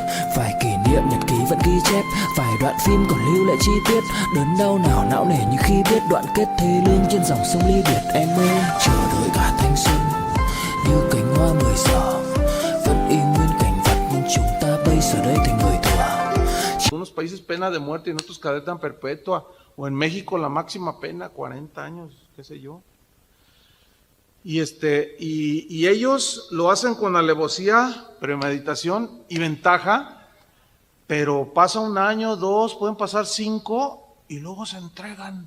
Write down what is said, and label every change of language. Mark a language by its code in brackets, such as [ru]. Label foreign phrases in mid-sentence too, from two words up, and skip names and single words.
[vi] Vài kỷ niệm nhật ký vẫn ghi chép, vài đoạn phim còn lưu lại chi tiết. Đớn đau nào não nề như khi biết đoạn kết thê lương trên dòng sông ly biệt. Em ơi chờ đợi cả thanh xuân như cánh hoa 10 giờ, [es] pena de muerte y en otros cadena perpetua, o en México la máxima pena, 40 años, qué sé yo. Y ellos lo hacen con alevosía, premeditación y ventaja, pero pasa un año, 2, pueden pasar 5 y luego se entregan.